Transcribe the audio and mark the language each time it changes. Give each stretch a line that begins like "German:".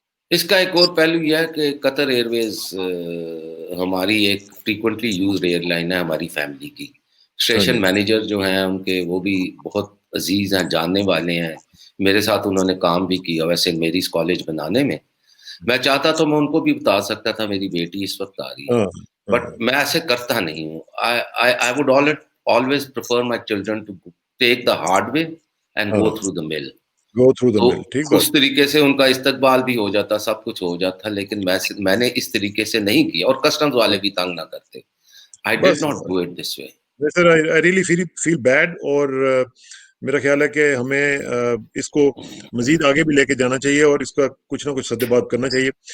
Urdu: اس کا ایک اور پہلو یہ ہے کہ قطر ایئر ویز ہماری ایک فریکوینٹلی یوزڈ ایئر لائن ہے ہماری فیملی کی. اسٹیشن مینیجر جو ہیں ان کے وہ بھی بہت عزیز ہیں, جاننے والے ہیں. میرے ساتھ انہوں نے کام بھی کیا ویسے میریز کالج بنانے میں. میں چاہتا تو میں ان کو بھی بتا سکتا تھا میری بیٹی اس وقت آ رہی ہے, بٹ میں ایسے کرتا نہیں ہوں.
English: I would always prefer my children to take the hard way and go through the mill.
Urdu: تو اس طریقے سے ان کا استقبال بھی ہو جاتا, سب کچھ ہو جاتا, لیکن میں نے اس طریقے سے نہیں کیا, اور کسٹمز والے بھی تنگ نہ کرتے.
English: I did not do it this way. Sir, I really feel bad.
Urdu: اور میرا خیال ہے کہ ہمیں اس کو مزید آگے بھی لے کے جانا چاہیے اور اس کا کچھ نہ کچھ سد بات کرنا چاہیے.